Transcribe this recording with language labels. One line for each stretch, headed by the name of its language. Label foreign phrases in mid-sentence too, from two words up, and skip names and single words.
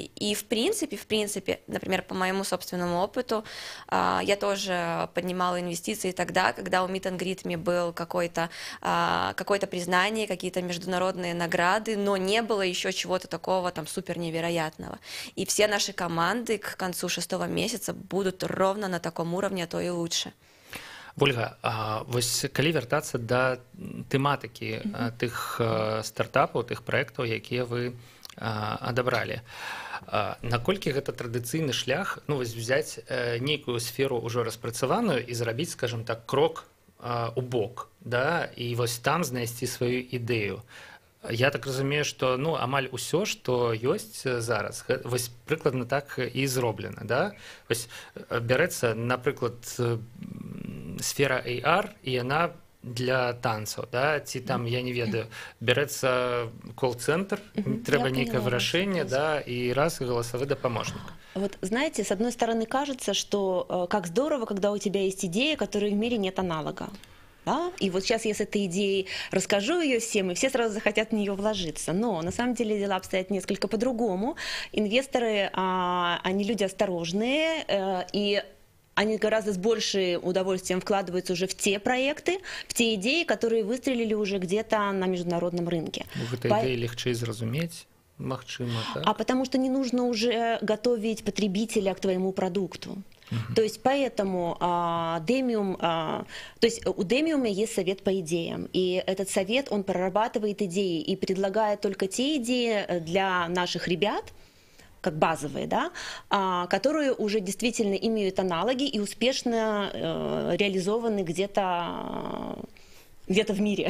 Russian: И в принципе, например, по моему собственному опыту, я тоже поднимала инвестиции тогда, когда у Meet and Greet мне был какое-то признание, какие-то международные награды, но не было еще чего-то такого там супер невероятного. И все наши команды к концу 6 месяца будут ровно на таком уровне, а то и лучше.
Belarusian: Вольга, вось калі вяртацца да тэматыкі тых стартапаў, тых праектаў, якія вы адабралі, наколькі гэта традыцыйны шлях, ну вось взяць нейкую сферу ўжо распрацаваную і зрабіць,
Russian: скажем так,
Belarusian: крок у бок, да, і вось там знайсці сваю ідэю. Я так разумею, што амаль усё, што ёсць зараз, вось прыкладна так і зроблена, да? Вось бярэцца, напрыклад, сфера AR, і яна для танцаў, да? Ці там, я не ведаю, бярэцца колл-центр, трэба нейкае вырашэнне, да, і раз
Russian: голосовой помощник. Вот знаете, с одной стороны кажется, что как здорово, когда у тебя есть идея, которой в мире нет аналога. Да? И вот сейчас я с этой идеей расскажу ее всем, и все сразу захотят в нее вложиться. Но на самом деле дела обстоят несколько по-другому. Инвесторы, они люди осторожные, и они гораздо с большим удовольствием вкладываются уже в те проекты, в те идеи, которые выстрелили уже где-то на международном рынке. Этой идеи легче
Belarusian: зразумець, магчыма, так?
Russian: А потому что не нужно уже готовить потребителя к твоему продукту. То есть поэтому у Demium есть совет по идеям, и этот совет, он прорабатывает идеи и предлагает только те идеи для наших ребят, как базовые, да, которые уже действительно имеют аналоги и успешно реализованы где-то в мире.